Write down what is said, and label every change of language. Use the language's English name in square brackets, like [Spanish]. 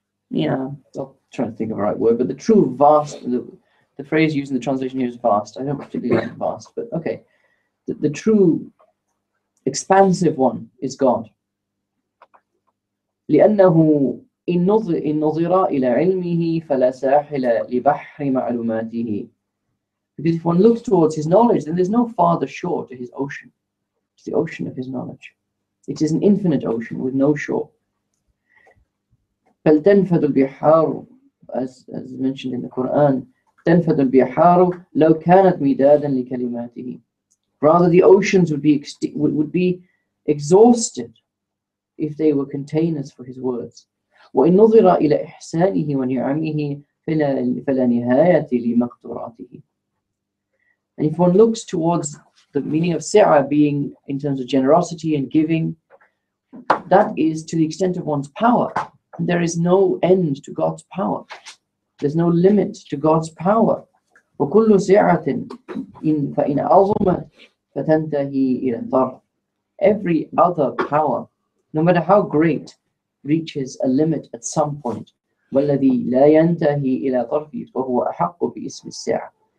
[English] Yeah, I'll try to think of the right word, but the true vast, the phrase used in the translation here is vast. I don't particularly like vast, but okay. The true expansive one is God. [Arabic] لأنه إن نظر إلى علمه فلا ساحل لبحر معلوماته. [English] Because if one looks towards his knowledge, then there's no farther shore to his ocean. It's the ocean of his knowledge. It is an infinite ocean with no shore. [Arabic] بل تنفد البحار, [English] as mentioned in the Quran, [Arabic] تنفد البحار لو كانت مدادا لكلماته. [English] Rather, the oceans would be exhausted if they were containers for his words. [Arabic] وإن نظر إلى إحسانه ونعمه فلا نهاية لمقدوراته. [English] And if one looks towards the meaning of si'ah being in terms of generosity and giving, that is to the extent of one's power. And there is no end to God's power. There's no limit to God's power. [Arabic] وكل سعة فإن عظمت فتنتهي إلى الضر. [English] Every other power, no matter how great, reaches a limit at some point. [Arabic] والذي لا ينتهي إلى ضربه فهو أحق باسم السعة.